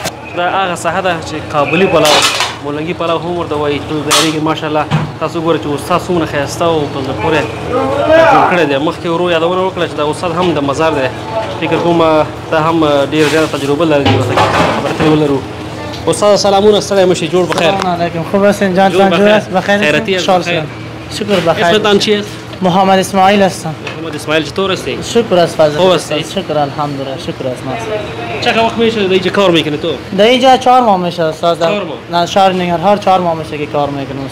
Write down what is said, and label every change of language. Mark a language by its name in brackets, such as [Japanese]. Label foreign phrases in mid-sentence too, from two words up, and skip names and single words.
[Pashto] دا هغه ساحه ده چې کابلي پلاو مولنګي پلاو هم ورته وایي چې تیارېږي ماشاءالله تاسو ګورئ چې استاد څومره ښایسته او په زړه پورې جوړ کړی دی مخکې ورو یادونه وکړه چې دا استاد هم د مزار دی فکر کوم ته هم ډېر زیاته تجربه لري ورته ولرو استاد سلامونه ستړی مشي جوړ بخیر [Arabic] السلام علیکم [Persian] خوب هستین جان بخیر خیرتی شکر بخیر اسمتان چیست محمد اسماعیل هستم محمد اسماعیل چطور هستی شکر از فضل خوب هستی شکر الحمدلله شکر از ما چقدر وقت میشه در اینجا کار میکنی تو در اینجا 4 ماه میشه استاد نه شهر ننگرهار 4 ماه میشه که کار میکنم